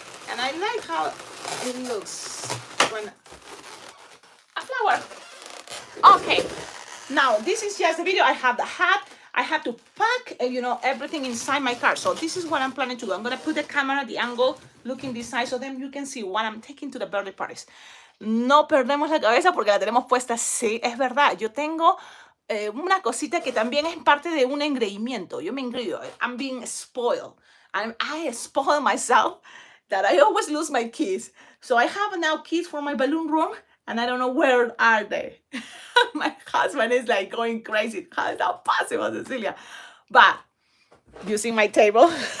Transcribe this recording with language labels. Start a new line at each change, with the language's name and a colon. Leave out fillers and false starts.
English: And I like how it looks when a flower. Okay, now this is just the video. I have the hat. I have to pack, everything inside my car. So this is what I'm planning to do. I'm gonna put the camera, the angle, looking this side, so then you can see what I'm taking to the birthday parties.
Spanish: No perdemos la cabeza porque la tenemos puesta. Sí, es verdad. Yo tengo una cosita que también es parte de un engreimiento. Yo me engrío.
English: I'm being spoiled. I spoil myself that I always lose my keys. So I have now keys for my balloon room, and I don't know where are they. My husband is like going crazy. How is that possible, Cecilia? But using my table.